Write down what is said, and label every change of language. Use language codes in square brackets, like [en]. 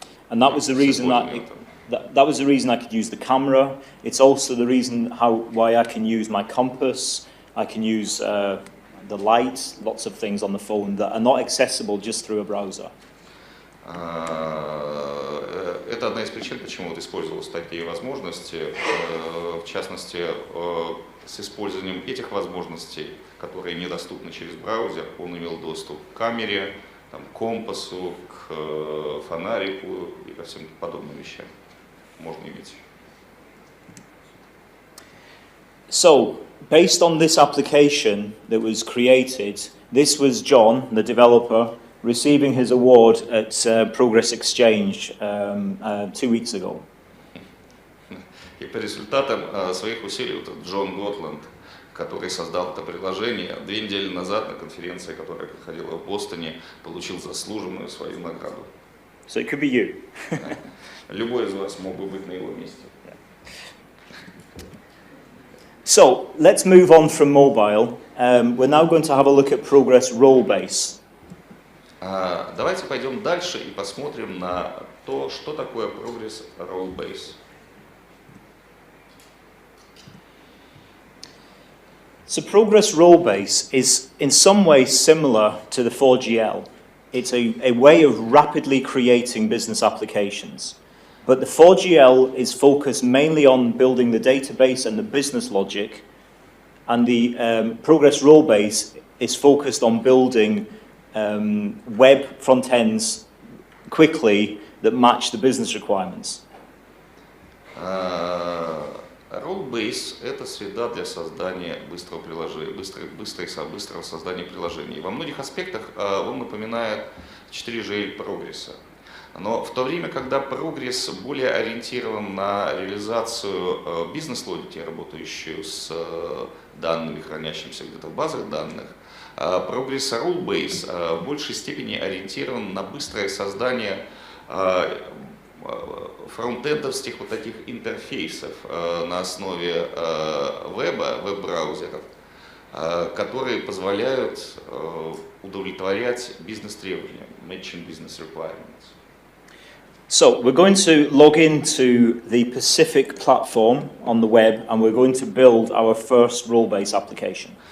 [en] And that was the reason that was the reason I could use the camera. It's also the reason why I can use my compass. I can use the light, lots of things on the phone that are not accessible just through a browser. [ru] Это одна из причин, почему вот использовались такие возможности, в частности, с использованием этих возможностей, которые недоступны через браузер, он имел доступ к камере, там, к компасу, к фонарику и ко всем подобным вещам можно иметь. [en] So, based on this application that was created, this was John, the developer, receiving his award at Progress Exchange 2 weeks ago. [ru] И по результатам своих усилий вот Джон Готланд, который создал это приложение, 2 недели назад на конференции, которая проходила в Бостоне, получил заслуженную свою награду. [en] So it could be you. [ru] Любой из вас мог бы быть на его месте. [en] So let's move on from mobile. We're now going to have a look at Progress Rollbase. [ru] Давайте пойдем дальше и посмотрим на то, что такое Progress Rollbase. [en] So Progress Rollbase is in some ways similar to the 4GL. It's a way of rapidly creating business applications. But the 4GL is focused mainly on building the database and the business logic, and the Progress Rollbase is focused on building web front ends quickly that match the business requirements. [ru] Rollbase – это среда для создания быстрого создания приложений. Во многих аспектах он напоминает 4GL прогресса. Но в то время, когда прогресс более ориентирован на реализацию бизнес-логики, работающую с данными, хранящимися где-то в базах данных, прогресс Rollbase в большей степени ориентирован на быстрое создание фронтендовских вот таких интерфейсов на основе веб-браузеров, которые позволяют удовлетворять бизнес-требования, [en] matching business requirements. So we're going to log into the Pacific platform on the web, and we're going to build our first Rollbase application.